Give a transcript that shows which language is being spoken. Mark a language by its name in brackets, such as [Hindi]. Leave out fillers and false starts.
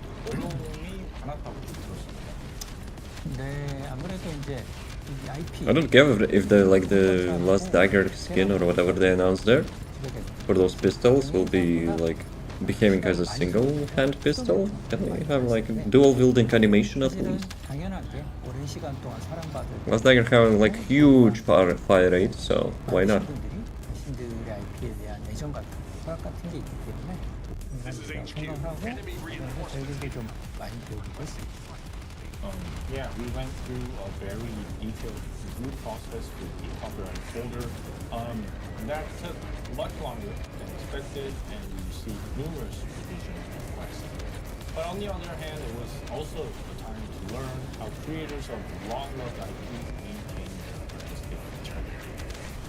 [Korean] 어려움이 많았다고 들었습니다. 네, 아무래도 이제 이 IP [English] I don't care if the like the last dagger skin or whatever they announced there for those pistols will be like behaving as a single hand pistol. Can we have like dual wielding animation at least? [Korean] 당연하게 오랜 시간 동안 사랑받을 [English] Last dagger having like huge fire rate, so why not? [Korean] 분들이 자신들의 IP에 대한 애정 같은 철학 같은 게 있기 때문에 생각하고 저희들도 좀 많이 배우기도 했습니다. [English] Yeah, we went through a very detailed review process with the copyright folder. That took much longer than expected, and we received numerous revision requests. But on the other hand, it was also a time to learn how creators of long-loved IPs maintain their artistic integrity.